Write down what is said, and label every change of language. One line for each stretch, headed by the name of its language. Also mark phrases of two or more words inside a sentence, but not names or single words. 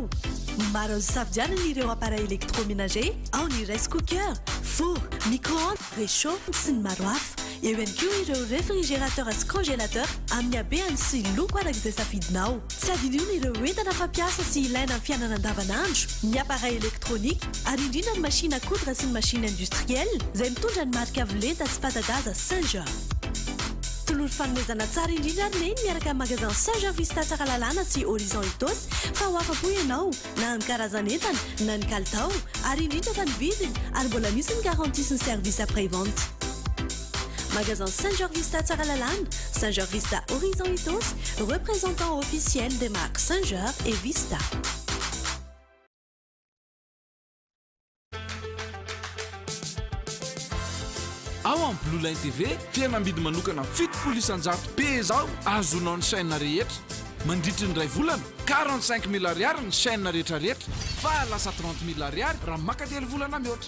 Malagasy: Maro azo safidianana ireo
French: appareil électroménager
Malagasy: ao ny
English: rice cooker,
Malagasy: four, micro-ondes, réchaud sy ny maro hafa. Eo ihany koa ireo réfrigérateur sy congélateur amin'ny habeny sy loko arak'izay safidinao. Tsy adinona ireo entana fampiasa sy ilaina amin'ny fiainana andavanandro, ny
French: appareil électronique
Malagasy: ary indrindra ny
French: machine à coudre
Malagasy: sy ny
French: machine industrielle
Malagasy: izay mitondra ny marika Avelenta sy Patadaza Saint-Georges. Tolory fanomezana tsara indrindra ary neny miaraka amin'ny magasin Saint-Georges Vista tsara lalàna sy Horizon Itos fa ho afa-po ianao na ny karazan'entana na ny kalitao ary indrindra fa ny vidiny ary mbola misy ny garantie sy ny
French: service après-vente.
Malagasy: Magasin Saint-Georges Vista tsara lalàna,
French: Saint-Georges Vista Horizon Itos, représentant officiel des marques Saint-Georges et Vista.
Malagasy: Ao amin'ny Blue Line TV tena ambidy manokana 7,100 be zao azonao ny chaîne rehetra. Mandritry ny ray volana 45,000 ariary ny chaîne rehetrarehetra fa lasa 30,000 ariary raha makatelo volana mihoatra.